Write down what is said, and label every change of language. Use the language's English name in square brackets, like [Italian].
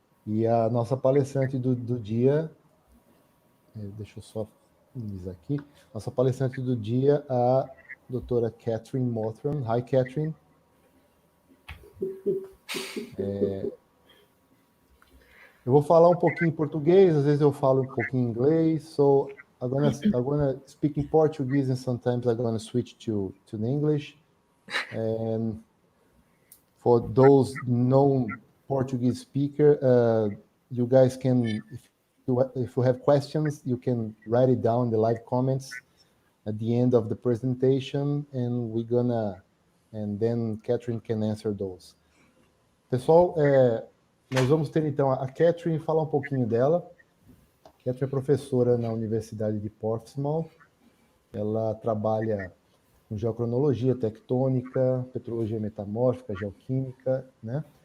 [Portuguese] E a nossa palestrante do dia, deixa eu só finalizar aqui, nossa palestrante do dia, a doutora Catherine Mothram. [English] Hi, Catherine. [Portuguese] Eu vou falar um pouquinho em português, às vezes eu falo um pouquinho em inglês, [English] so I'm gonna speak in Portuguese and sometimes I'm gonna switch to the English. And for those non-Portuguese speaker, you guys can, if you have questions, you can write it down in the live comments at the end of the presentation, and then Catherine can answer those. [Portuguese] Pessoal, nós vamos ter então a Catherine falar um pouquinho dela. Catherine é professora na Universidade de Portsmouth. Ela trabalha com geocronologia tectônica, petrologia metamórfica, geoquímica, né?